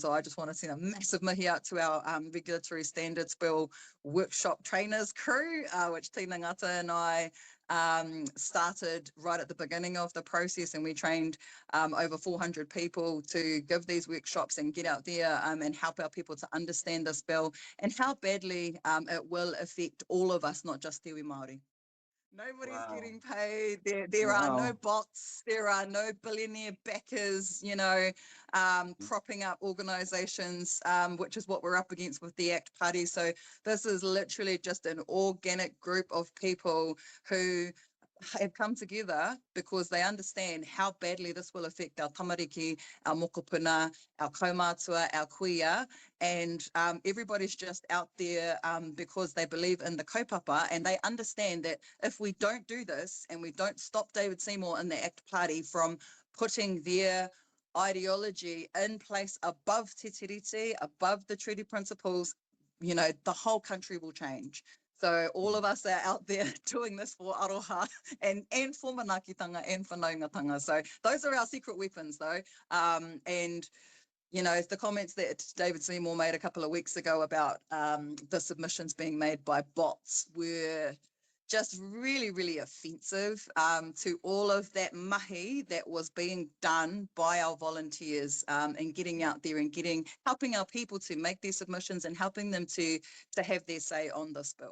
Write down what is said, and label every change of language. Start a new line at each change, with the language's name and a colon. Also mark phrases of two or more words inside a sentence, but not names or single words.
English: So I just want to send a massive mihi out to our regulatory standards bill workshop trainers crew, which Tina Ngata and I started right at the beginning of the process, and we trained over 400 people to give these workshops and get out there and help our people to understand this bill and how badly it will affect all of us, not just
Māori: te iwi Māori.
English: Nobody's getting paid. There are no bots. There are no billionaire backers, propping up organisations, which is what we're up against with the ACT Party. So this is literally just an organic group of people who have come together because they understand how badly this will affect our tamariki, our mokopuna, our kaumātua, our kuia, and everybody's just out there because they believe in the kaupapa, and they understand that if we don't do this and we don't stop David Seymour and the ACT Party from putting their ideology in place above
Māori: te tiriti,
English: above the treaty principles, the whole country will change. So all of us are out there doing this for aroha and for manakitanga and for naungatanga. So those are our secret weapons, though. And the comments that David Seymour made a couple of weeks ago about the submissions being made by bots were just really, really offensive to all of that mahi that was being done by our volunteers and getting out there and helping our people to make their submissions and helping them to have their say on this bill.